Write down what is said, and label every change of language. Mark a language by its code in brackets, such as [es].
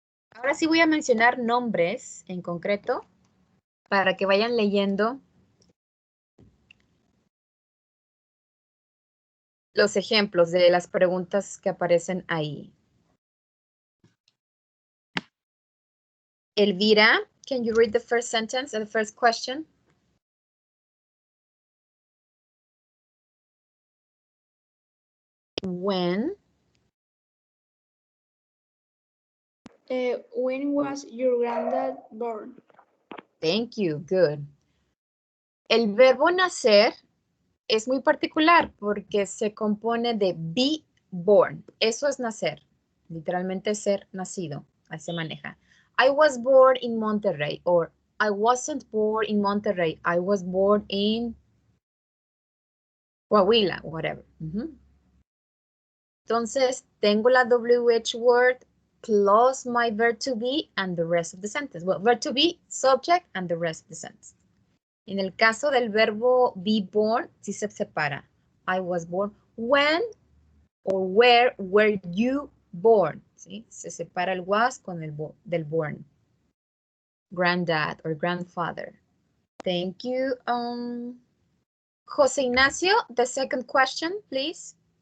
[es] Ahora sí voy a mencionar nombres en concreto para que vayan leyendo los ejemplos de las preguntas que aparecen ahí. [en] Elvira, can you read the first sentence and the first question? When was your granddad born? Thank you, good. [es] El verbo nacer es muy particular porque se compone de be born. Eso es nacer, literalmente ser nacido, así se maneja. [en] I was born in Monterrey, or I wasn't born in Monterrey. I was born in Coahuila, whatever. [es] Entonces, tengo la [en] WH word plus my verb to be and the rest of the sentence. Well, verb to be, subject, and the rest of the sentence. [es] En el caso del verbo be born, sí se separa. [en] I was born. When or where were you born? ¿Sí? [es] Se separa el was con el del born. [en] Granddad or grandfather. Thank you. Jose Ignacio, the second question, please.